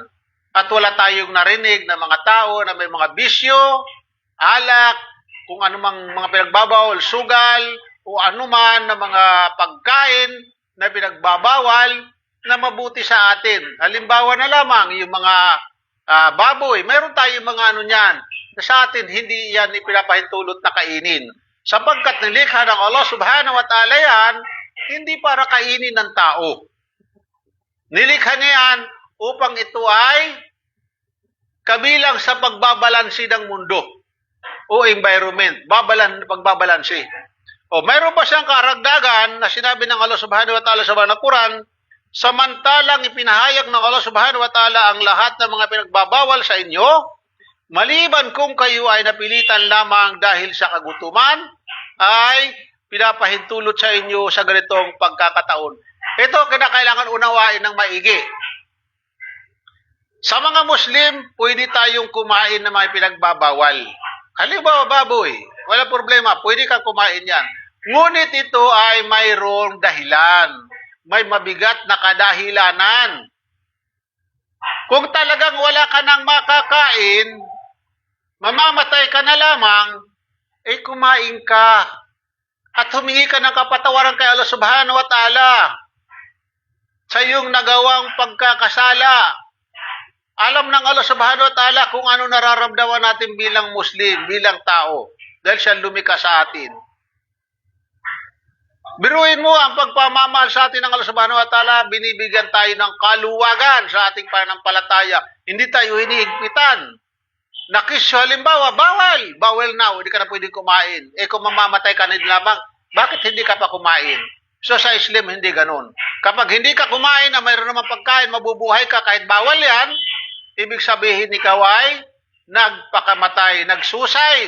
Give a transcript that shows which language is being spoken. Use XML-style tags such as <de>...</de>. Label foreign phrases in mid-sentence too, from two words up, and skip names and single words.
<tl>At wala tayong narinig na mga tao na may mga bisyo, alak, kung anumang mga pinagbabawal, sugal, o anuman na mga pagkain na pinagbabawal na mabuti sa atin. Halimbawa na lamang yung mga baboy, mayroon tayong mga ano niyan na sa atin hindi yan ipinapahintulot na kainin. Sapagkat nilikha ng Allah</tl> <ar>سبحانه وتعالى</ar> <tl>yan, hindi para kainin ng tao. Nilikha niya yan upang ito ay kabilang sa pagbabalansi ng mundo o environment, pagbabalansi. O mayroon pa siyang karagdagan na sinabi ng Allah</tl> <ar>سبحانه وتعالى</ar> <tl>sa banal na Quran, samantalang ipinahayag ng Allah</tl> <ar>سبحانه وتعالى</ar> <tl>ang lahat ng mga pinagbabawal sa inyo, maliban kung kayo ay napilitan lamang dahil sa kagutuman, ay pinapahintulot sa inyo sa ganitong pagkakataon. Ito kinakailangan unawain ng maigi. Sa mga Muslim, pwede tayong kumain ng mga pinagbabawal. Halimbawa, baboy, wala problema, pwede kang kumain yan. Ngunit ito ay mayroong dahilan. May mabigat na kadahilanan. Kung talagang wala ka nang makakain, mamamatay ka na lamang, kumain ka at humingi ka ng kapatawaran kay Allah</tl> <ar>سبحانه وتعالى</ar> <tl>sa iyong nagawang pagkakasala. Alam ng Allah</tl> <ar>سبحانه وتعالى</ar> <tl>kung ano nararamdaman natin bilang Muslim, bilang tao, dahil siya lumikha sa atin. Biruin mo ang pagpamamahal sa atin ng Allah</tl> <ar>سبحانه وتعالى,</ar> <tl>binibigyan tayo ng kaluwagan sa ating pananampalataya. Hindi tayo hinihigpitan. Nakisyo halimbawa, bawal na, hindi ka na pwedeng kumain. Kung mamamatay ka na lamang, bakit hindi ka pa kumain? So sa Islam, hindi ganun. Kapag hindi ka kumain na mayroon naman pagkain, mabubuhay ka kahit bawal yan, ibig sabihin ikaw ay nagpakamatay, nag-suicide.</tl>